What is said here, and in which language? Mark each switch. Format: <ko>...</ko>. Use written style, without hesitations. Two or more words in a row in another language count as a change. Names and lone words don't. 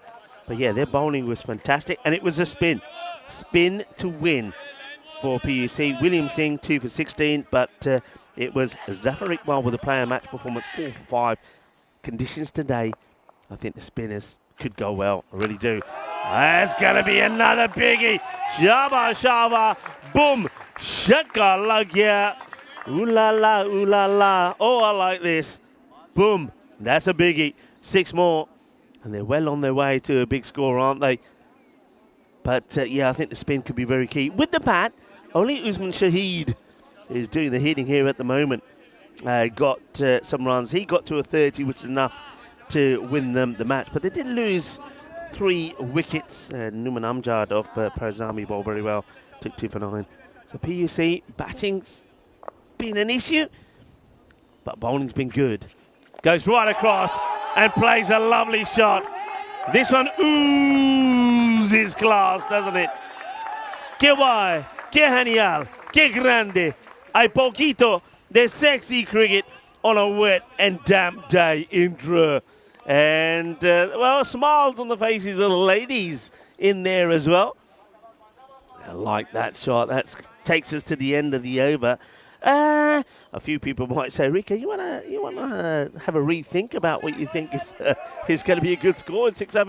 <en>But yeah, their bowling was fantastic, and it was a spin to win for PUC. William Singh 2 for 16, but it was Zafar Iqbal with a player match performance 4 for 5. Conditions today, I think the spinners could go well. I really do. It's gonna be another biggie. Shaba Shaba, boom, Shakalagia. Ooh la la, ooh la la. Oh, I like this. Boom, that's a biggie. 6 more, and they're well on their way to a big score, aren't they? But yeah, I think the spin could be very key. With the bat, only Usman Shahid is doing the hitting here at the moment. Got some runs. He got to a 30, which is enough to win them the match. But they did lose 3 wickets. Numan Amjad of Parazami bowled very well. Took 2 for 9. So PUC, batting's been an issue, but bowling's been good. Goes right across and plays a lovely shot. This one oozes class, doesn't it?</en> <es>Que guay, que genial, que grande. Hay poquito de sexy cricket</es> <en>on a wet and damp day in Dreux. And, well, smiles on the faces of the ladies in there as well. I like that shot. That takes us to the end of the over. A few people might say, Rico, you wanna have a rethink about what you think is going to be a good score in 6 over?</en>